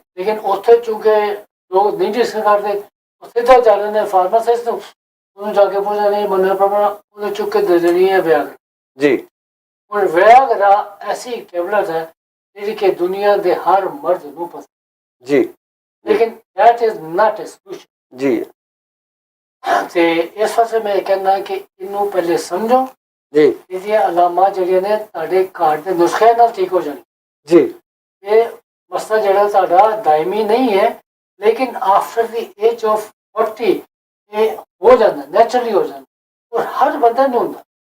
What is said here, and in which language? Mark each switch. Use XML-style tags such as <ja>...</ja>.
<pa>ਲੇਕਿਨ ਉੱਥੇ ਚੂੰਕਿ ਲੋਕ ਨਹੀਂ ਡਿਸਕਸ ਕਰਦੇ ਸਿੱਧਾ ਚੱਲਦੇ ਨੇ ਫਾਰਮਾਸਿਸਟ ਨੂੰ ਉਹਨੂੰ ਜਾ ਕੇ ਪੁੱਛਦੇ ਨਹੀਂ ਮੰਨਣਾ ਪ੍ਰੋਬਲਮ ਉਹਨੇ ਚੁੱਕ ਕੇ ਦੇ ਦੇਣੀ ਹੈ ਵਿਆਗ ਜੀ ਹੁਣ ਵਿਆਗਰਾ ਐਸੀ ਟੈਬਲੇਟ ਹੈ ਜਿਹੜੀ ਕਿ ਦੁਨੀਆ ਦੇ ਹਰ ਮਰਦ ਨੂੰ ਪਸੰਦ ਜੀ</pa> <en>ਲੇਕਿਨ that is not a solution</en> <pa>ਜੀ ਤੇ ਇਸ ਵਾਸਤੇ ਮੈਂ ਕਹਿੰਦਾ ਕਿ ਇਹਨੂੰ ਪਹਿਲੇ ਸਮਝੋ ਜੀ ਇਹਦੀਆਂ ਅਲਾਮਾ ਜਿਹੜੀਆਂ ਨੇ ਤੁਹਾਡੇ ਘਰ ਦੇ ਨੁਸਖੇ ਨਾਲ ਠੀਕ ਹੋ ਜਾਣ ਜੀ ਇਹ ਮਸਲਾ ਜਿਹੜਾ ਤੁਹਾਡਾ ਦਾਇਮੀ ਨਹੀਂ ਹੈ ਲੇਕਿਨ</pa> <en>after the age of 40</en> <pa>ਇਹ ਹੋ ਜਾਂਦਾ ਨੈਚੁਰਲੀ ਹੋ ਜਾਂਦਾ ਔਰ ਹਰ ਬੰਦੇ ਨੂੰ ਹੁੰਦਾ</pa>